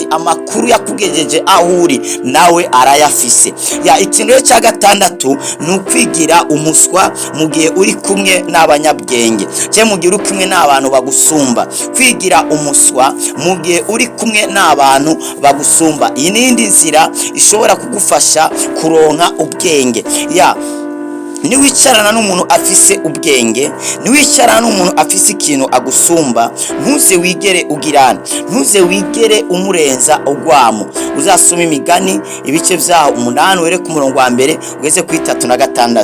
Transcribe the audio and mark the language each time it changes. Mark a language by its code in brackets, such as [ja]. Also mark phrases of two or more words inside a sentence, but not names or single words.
[rn] Amakuru yakugejeje aho uri nawe arayafise. Ikintu cya gatandatu ni ukwigira umuswa mu gihe uri kumwe n'abanyabwenge, cyangwa mu gihe uri kumwe n'abantu bagusumba. Kwigira umuswa mu gihe uri kumwe n'abantu bagusumba, iyi ni indi nzira ishobora kugufasha kuronka ubwenge. Niwicarana n'umuntu afise ubwenge, niwicarana n'umuntu afise ikintu agusumba, ntuze wigere ugirana, ntuze wigere umurenza ugwamo. Uzasoma Imigani ibice byaho 8 were ku murongo wa mbere ugeze ku 36.